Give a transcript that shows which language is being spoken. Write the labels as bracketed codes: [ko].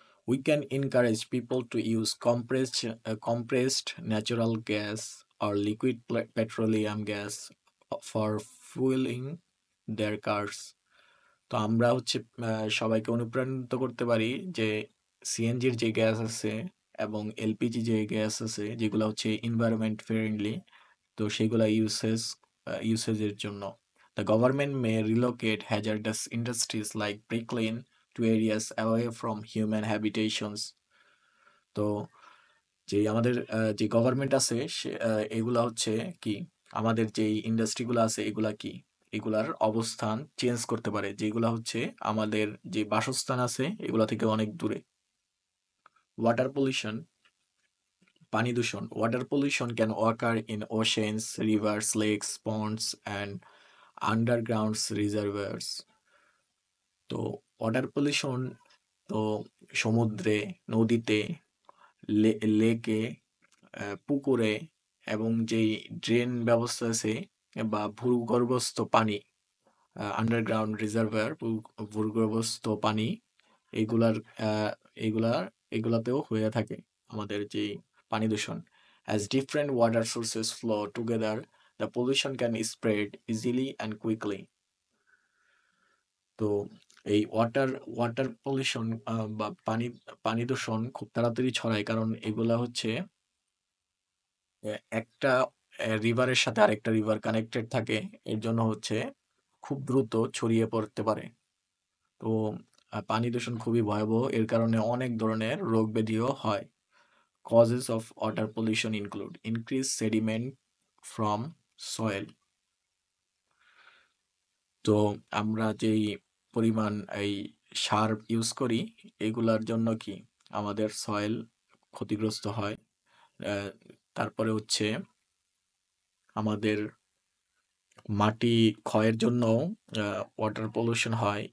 [en] We can encourage people to use compressed natural gas or liquid petroleum gas for fueling their cars. [bn] তো আমরা হচ্ছে সবাইকে অনুপ্রাণিত করতে পারি যে সিএনজির যে গ্যাস আছে এবং এলপিজি যে গ্যাস আছে যেগুলো হচ্ছে এনভায়রনমেন্ট ফ্রেন্ডলি, তো সেগুলা ইউসেজের জন্য। [en] The government may relocate hazardous industries like bricklaying to areas away from human habitations. [bn] তো আমাদের যে গভর্নমেন্ট আছে এগুলা হচ্ছে কি আমাদের যেই ইন্ডাস্ট্রিগুলো আছে এগুলা কি এগুলার অবস্থান চেঞ্জ করতে পারে যেগুলা হচ্ছে আমাদের যে বাসস্থান আছে এগুলা থেকে অনেক দূরে। ওয়াটার পলিউশন, পানি দূষণ। [en] Water pollution can occur in oceans, rivers, lakes, ponds and underground reservoirs. [bn] তো ওয়াটার পলিউশন তো সমুদ্রে, নদীতে, লেকে, পুকুরে এবং যেই ড্রেন ব্যবস্থা আছে বা ভূগর্ভস্থ পানি, আন্ডারগ্রাউন্ড রিজার্ভার, ভূগর্ভস্থ পানি, এগুলার আহ, এগুলার এগুলাতেও হয়ে থাকে আমাদের যে পানি দূষণ। [en] As different water sources flow together, the pollution can spread easily and quickly. [bn] তো এই ওয়াটার পলিউশন বা পানি দূষণ খুব তাড়াতাড়ি ছড়ায় কারণ এগুলা হচ্ছে একটা রিভারের সাথে আরেকটা রিভার কানেক্টেড থাকে, এর জন্য হচ্ছে খুব দ্রুত ছড়িয়ে পড়তে পারে। তো পানি দূষণ খুবই ভয়াবহ, এর কারণে অনেক ধরনের রোগ ব্যাধিও হয়। [en] Causes of water pollution include increased sediment from soil. [bn] তো আমরা যেই পরিমাণ এই সার ইউজ করি এগুলার জন্য কি আমাদের সয়েল ক্ষতিগ্রস্ত হয়। আহ, তারপরে হচ্ছে আমাদের মাটি ক্ষয়ের জন্য ওয়াটার পলিউশন হয়।